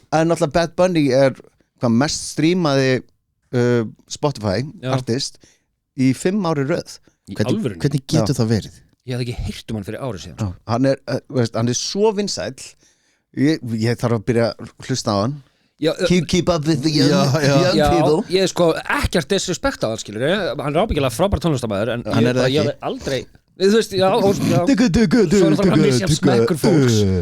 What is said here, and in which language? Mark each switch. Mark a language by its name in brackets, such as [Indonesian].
[Icelandic] En náttúrulega Bad Bunny er hvað mest strímaði Spotify Já. artist í 5 ári röð Í alvörunni? Hvernig getur það verið? Ég hafði ekki heyrt hann fyrir árið síðan Hann er svo vinsæll Ég þarf að byrja að hlusta á hann Já, [English] Keep up with the young people [Icelandic] ég er sko ekkert disrespect á hann skilur hann er ábyggilega frábær tónlistamæður en Hann er það ég ekki. hef aldrei þú veist, já, svo er það bara misjafn smekkur fólks